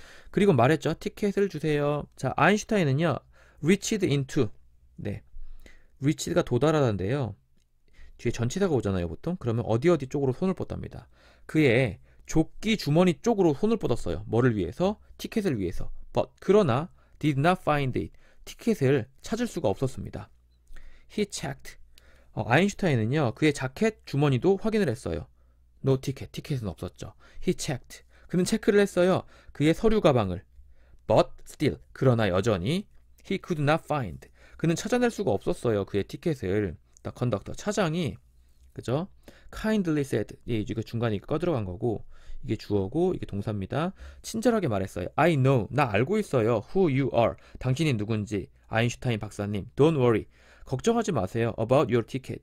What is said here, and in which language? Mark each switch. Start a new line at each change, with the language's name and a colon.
Korean: 그리고 말했죠. 티켓을 주세요. 자, 아인슈타인은요,
English: reached into.
Korean: 네. reach가 도달하는데요. 뒤에 전치사가 오잖아요, 보통. 그러면 어디 쪽으로 손을 뻗답니다. 그의 조끼 주머니 쪽으로 손을 뻗었어요. 뭐를 위해서? 티켓을 위해서.
English: But 그러나 did not find it.
Korean: 티켓을 찾을 수가 없었습니다.
English: He checked.
Korean: 아인슈타인은요, 그의 자켓 주머니도 확인을 했어요.
English: No ticket.
Korean: 티켓은 없었죠.
English: He checked.
Korean: 그는 체크를 했어요. 그의 서류 가방을.
English: But still.
Korean: 그러나 여전히
English: he could not find.
Korean: 그는 찾아낼 수가 없었어요. 그의 티켓을.
English: The conductor.
Korean: 차장이 그죠?
English: kindly said.
Korean: 예, 이거 중간에 꺼들어간 거고 이게 주어고 이게 동사입니다. 친절하게 말했어요.
English: I know.
Korean: 나 알고 있어요.
English: Who you are.
Korean: 당신이 누군지. 아인슈타인 박사님.
English: Don't worry.
Korean: 걱정하지 마세요.
English: About your ticket.